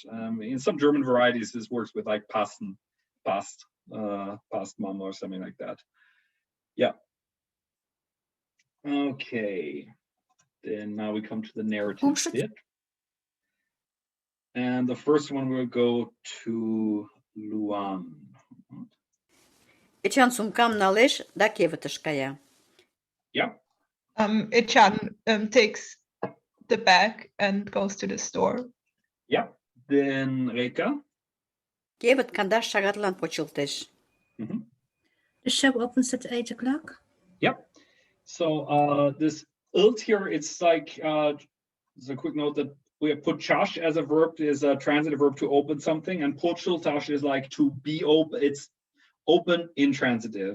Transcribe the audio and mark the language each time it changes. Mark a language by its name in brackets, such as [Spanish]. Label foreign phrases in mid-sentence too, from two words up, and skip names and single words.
[English] In some German varieties, this works with like [German] passen, passt. [English] past mama or something like that. Yeah. Okay. Then now we come to the narrative bit. And the first one will go to Luan. [Mari] Эчан сумкам налеш да кевытыш кая. [English] Yeah. Echan takes the bag and goes to the store. Yeah. Then Reka. [Mari] Кевыт кандаш шагатлан почылтеш. [English] The shop opens at 8 o'clock. Yep. So this ult here, it's like, there's a quick note that we have put chash as a verb, is a transitive verb to open something, and počiltash is like to be open, it's open intransitive.